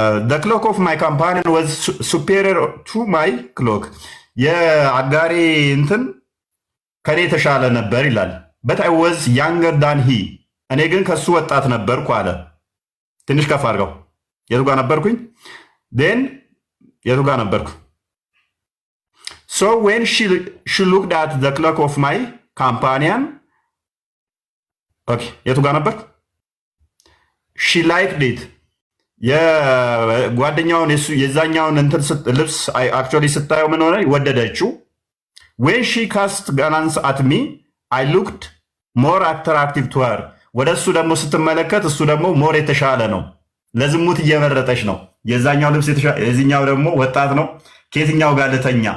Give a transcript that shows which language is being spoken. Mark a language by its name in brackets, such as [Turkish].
[English] The clock of my companion was superior to my clock. [Amharic] የአጋሪ እንትን ከኔ የተሻለ ነበር ይላል። [English] But I was younger than he. [Amharic] እኔ ግን ከሱ ወጣት ነበርኩ አለ። ትንሽ ከፍ አድርገው። የቱ ጋር ነበርኩኝ? Then የቱ ጋር ነበርኩ? [English] So when she looked at the clock of my companion [Amharic] የቱ ጋር ነበር? [English] she liked it [Amharic] የጓደኛውን የዛኛውን እንትን ልብስ actually ስታየው ምን ሆነ? ወደደችው። [English] when she cast glance at me I looked more attractive to her [Amharic] ወደ እሱ ደግሞ ስትመለከት እሱ ደግሞ ሞር የተሻለ ነው። ለዝሙት እየመረጠች ነው። የዛኛው ልብስ የተሻለ የዚህኛው ደግሞ ወጣት ነው። ከየትኛው ጋር ልተኛ?